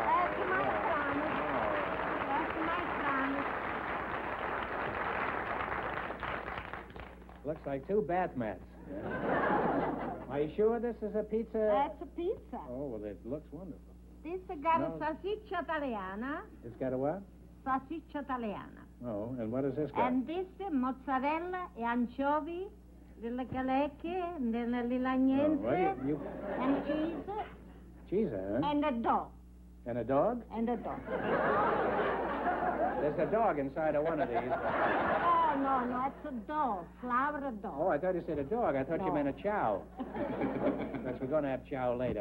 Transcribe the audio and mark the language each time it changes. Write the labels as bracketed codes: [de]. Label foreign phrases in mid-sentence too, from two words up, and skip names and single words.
[en] That's my promise. That's my promise. Looks like 2 bath mats. Are you sure this is a pizza? That's a pizza. Oh, well, it looks wonderful. This got No. [it] a salsiccia italiana. [en] It's got a what? [it] Salsiccia italiana. [en] Oh, and what does this got? And this [it] mozzarella e anchovy, delle calecche, delle lilagnenze, [en] you... and cheese, Cheese, huh? and a dog. And a dog? And a dog. There's a dog inside of one of these. Oh, no, it's a dog. Flower dog. Oh, I thought you said a dog. I thought you No. meant a chow. Because we're going to have chow later.